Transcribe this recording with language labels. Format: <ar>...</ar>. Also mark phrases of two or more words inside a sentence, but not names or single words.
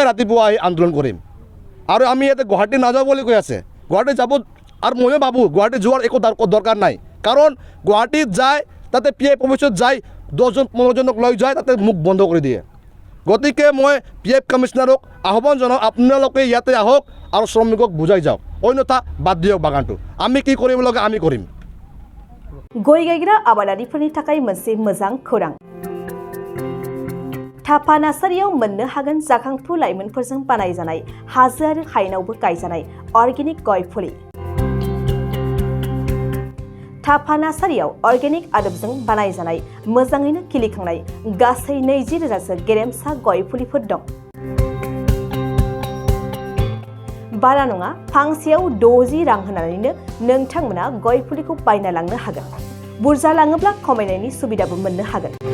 <as>ৰাতিপুৱা আহি আন্দোলন কৰিম আৰু আমি ইয়াতে গুৱাহাটী নাযাওঁ বুলি কৈ আছে গুৱাহাটী যাব আৰু ময়ো ভাবোঁ গুৱাহাটী যোৱাৰ একো দৰকাৰ নাই কাৰণ গুৱাহাটীত যায় তাতে PF অফিচত যায় 10-15 জনক লৈ যায় তাতে মুখ বন্ধ কৰি দিয়ে গতিকে মই PF কমিশ্যনাৰক আহ্বান জনাওঁ আপোনালোকে ইয়াতে আহক আৰু শ্ৰমিকক বুজাই যাওক অন্যথা বাদ দিয়ক বাগানটো আমি কি কৰিব লাগে আমি কৰিম</as> <brx>गय गायग्रा आबादारिफोरनि थाखाय मोनसे मोजां खौरां थापा नार्सारियाव मोननो हागोन जाखांफु लाइमोनफोरजों बानायजानाय हाजो आरो हायेनावबो गायजानाय अर्गेनिक गय फुलि थापा नार्सारियाव अर्गेनिक आदबजों बानायजानाय मोजाङैनो खिलिखांनाय गासै 20,000सो गेरेमसा गय फुलिफोर दं बारा नङा फांसेयाव 60 रां होनानैनो नोंथांमोना गय फुलिखौ बायना लांनो हागोन बुरजा लाङोब्ला खमायनायनि सुबिदाबो मोननो हागोन</brx>